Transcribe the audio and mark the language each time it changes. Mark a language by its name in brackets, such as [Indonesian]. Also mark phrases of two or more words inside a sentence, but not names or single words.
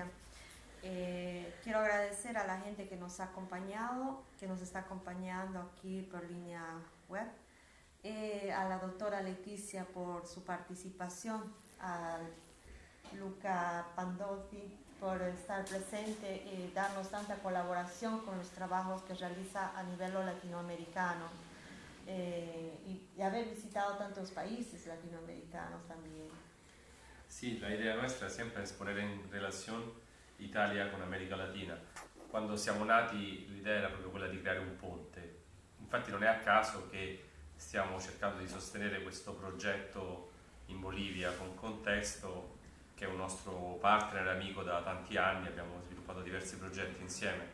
[Spanish] Quiero agradecer a la gente que nos ha acompañado, que nos está acompañando aquí por línea web, a la doctora Leticia por su participación, a Luca Pandolfi por estar presente y darnos tanta colaboración con los trabajos que realiza a nivel latinoamericano, y haber visitado tantos países latinoamericanos también. [Italian] Sì, la idea nostra sempre è ponere in relazione Italia con America Latina. Quando siamo nati l'idea era proprio quella di creare un ponte. Infatti non è a caso che stiamo cercando di sostenere questo progetto in Bolivia con Contesto, che è un nostro partner e amico da tanti anni, abbiamo sviluppato diversi progetti insieme.